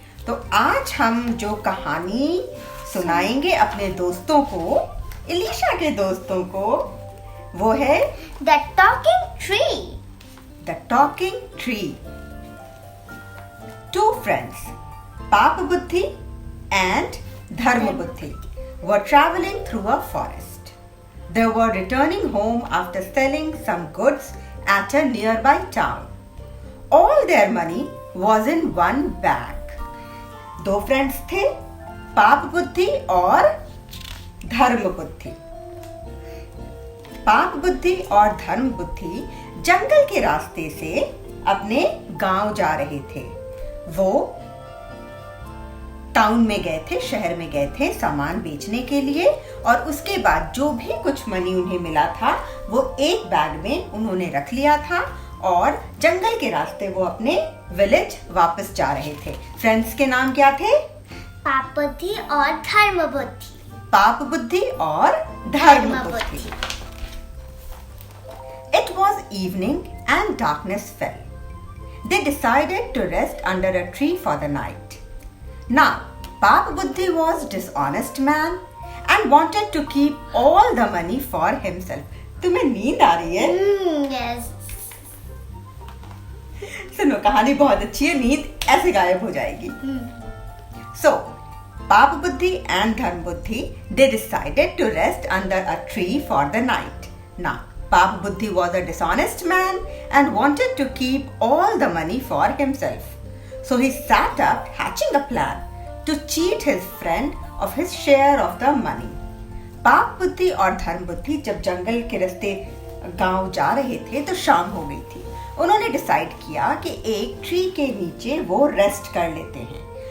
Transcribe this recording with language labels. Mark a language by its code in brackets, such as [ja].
[hi] तो आज हम जो कहानी सुनाएंगे अपने दोस्तों को, इलिशा के दोस्तों को, वो है the talking tree. [en] Two friends, Papa Buddhi and Dharma Buddhi, were traveling through a forest. They were returning home after selling some goods at a nearby town. All their money was in one bag. [hi] दो friends थे, पाप बुद्धि और धर्म बुद्धि। पाप बुद्धि और धर्म बुद्धि जंगल के रास्ते से अपने गांव जा रहे थे। वो टाउन में गए थे, शहर में गए थे सामान बेचने के लिए, और उसके बाद जो भी कुछ मनी उन्हें मिला था वो एक बैग में उन्होंने रख लिया था और जंगल के रास्ते वो अपने विलेज वापस जा रहे थे। फ्रेंड्स के नाम क्या थे? पाप बुद्धि और धर्म बुद्धि। पाप बुद्धि और धर्म बुद्धि। [en] It was evening and darkness fell. They decided to rest under a tree for the night. Now, Papa Buddhi was dishonest man and wanted to keep all the money for himself. [hi] तुम्हें नींद आ रही है? [en] Yes. [hi] सुनो, कहानी बहुत अच्छी है, नींद ऐसे गायब हो जाएगी। [en] So, Papa Buddhi and Dharma Buddhi, they decided to rest under a tree for the night. Now, Papa Buddhi was a dishonest man and wanted to keep all the money for himself. So he sat up hatching a plan to cheat his friend of his share of the money. [hi] पाप बुद्धि और धर्म बुद्धि जब जंगल के रास्ते गांव जा रहे थे तो शाम हो गई थी। उन्होंने डिसाइड किया कि एक ट्री के नीचे वो रेस्ट कर लेते हैं।